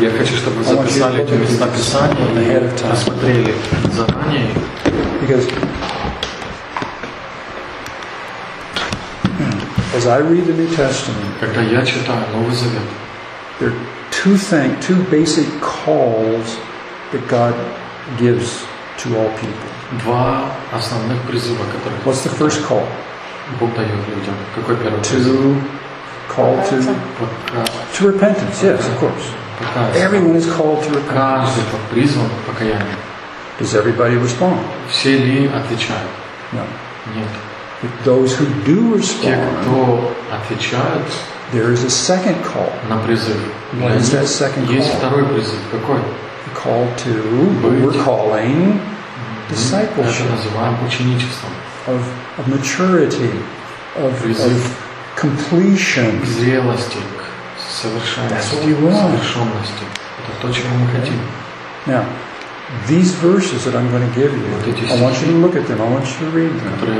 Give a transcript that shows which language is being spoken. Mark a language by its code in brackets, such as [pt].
[ru] Я хочу, чтобы вы записали эти места писания [en] ahead of time. [ru] Посмотрели заранее. [en] Because as I read the New Testament, [ru] когда я читаю Новый Завет, [en] there are two basic calls that God gives to all people. [ru] Два основных призыва, которые. [en] What's the first call? [ru] Бог дает людям. Какой первый призыв? [en] To call to to repentance. Yes, of course. [ru] Покаяние. [en] Everyone is called to repentance. [ru] Каждый призван к покаянию. [en] Does everybody respond? [ru] Все ли отвечают? [en] No. [ru] Нет. [en] But those who do respond. [ru] Те, кто отвечают. [en] There is a second call. [ru] На призыв. [en] What is that second call? [ru] Есть второй призыв. Какой? [en] The call to. We're calling discipleship. [ru] Это называем ученичеством. [en] Of maturity, of completion. [ru] Зрелости, к совершенности. [en] That's what we want. [ru] Совершенности. Это то, чего мы хотим. [en] Now, These verses that I'm going to give you, I want you to look at them, I want you to read them.